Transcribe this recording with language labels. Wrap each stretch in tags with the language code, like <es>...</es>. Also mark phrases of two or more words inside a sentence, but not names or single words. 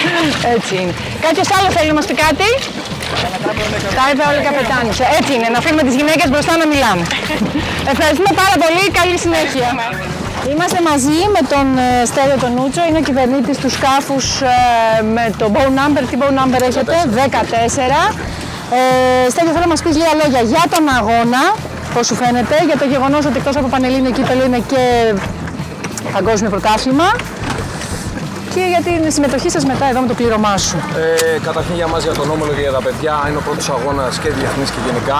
<el>Έτσι είναι. Κάποιος άλλος θέλει να μας πει κάτι? Τα είπε όλοι οι καπετάνοι. Έτσι είναι, να αφήνουμε τις γυναίκες μπροστά να μιλάμε. Ευχαριστούμε πάρα πολύ, καλή συνέχεια. Είμαστε μαζί με τον Στέλιο τον Νούτσο, είναι ο κυβερνήτης του σκάφους με το</el> <en>bow number.</en> <el>Τι</el> <en>bow number</en> <el>έχετε? 14. Στέλιο, θέλω να μας πεις λίγα λόγια για τον αγώνα, πώς σου φαίνεται, για το γεγονός ότι εκτός από πανελλήνιο κύπελλο είναι και παγκόσμιο πρωτάθλημα και για την συμμετοχή σας μετά εδώ με το πλήρωμά σου. Καταρχήν για μας, για τον Όμιλο και για τα παιδιά, είναι ο πρώτος αγώνας και διεθνής και γενικά.</el>